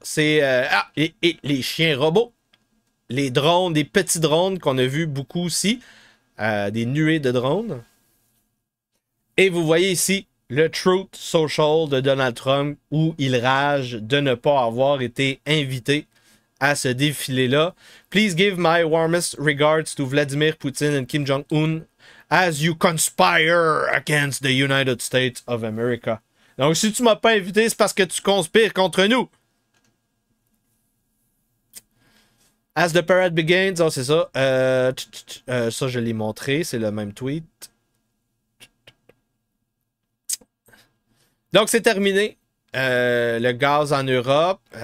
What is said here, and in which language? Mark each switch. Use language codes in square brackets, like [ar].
[fr] C'est et les chiens robots. Les drones, des petits drones qu'on a vu beaucoup aussi. Des nuées de drones. Et vous voyez ici le Truth Social de Donald Trump où il rage de ne pas avoir été invité à ce défilé-là. [en] Please give my warmest regards to Vladimir Putin and Kim Jong-un as you conspire against the United States of America. [fr] Donc, si tu m'as pas invité, c'est parce que tu conspires contre nous. [en] As the parade begins, [fr] oh, c'est ça. Ça, je l'ai montré, c'est le même tweet. Donc, c'est terminé. Le gaz en Europe.